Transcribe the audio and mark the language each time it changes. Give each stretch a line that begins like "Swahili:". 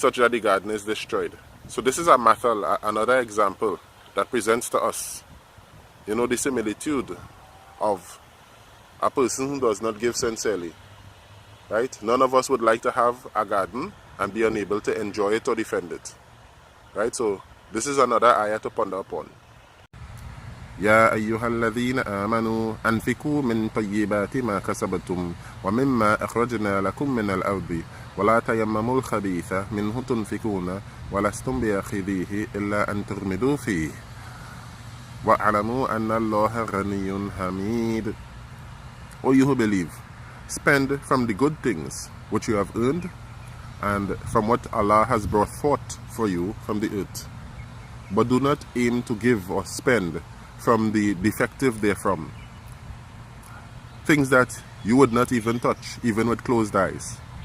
English: Such that the garden is destroyed. So this is a mathal, another example that presents to us, you know, the similitude of a person who does not give sincerely, right? None of us would like to have a garden and be unable to enjoy it or defend it, right? So this is another ayah to ponder upon.
Arabic: يا أيها الذين آمنوا أنفقوا من طيبات ما كسبتم ومما أخرجنا لكم من الأرض ولا تيمموا الخبيث منه تنفقون ولستم بآخذيه إلا أن تغمضوا فيه وَاعْلَمُوا أَنَّ اللَّهَ غَنِيٌّ حَمِيدٌ.
English: O you who believe, spend from the good things which you have earned and from what Allah has brought forth for you from the earth. But do not aim to give or spend from the defective therefrom, things that you would not even touch, even with closed eyes.